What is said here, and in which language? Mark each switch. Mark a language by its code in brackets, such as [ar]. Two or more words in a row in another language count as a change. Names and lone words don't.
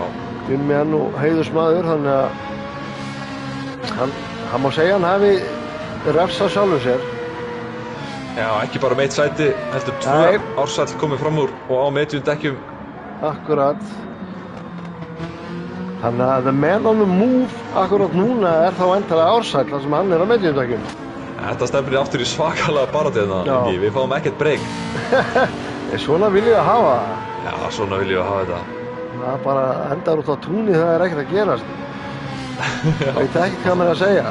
[is] Dimmi er nú heiðursmaður, þannig að hann má segja hann hafi refsað sjálfum sér. Já, ekki bara með eitt sæti, heldur 2 ársæll komið fram úr og á mediumdekkjum. Akkurat. Þannig að [en] the man on the move [is] akkurat núna er þá endalega ársæll þar sem hann er á mediumdekkjum. Þetta stefnir aftur í svakalega baráttina, Ingi, við fáum ekkert breyk. Svona viljum við hafa það. Já, svona viljum við hafa þetta. Það bara endar út á túnni, það er ekkert að gerast. Það veit ekki hvað maður að segja.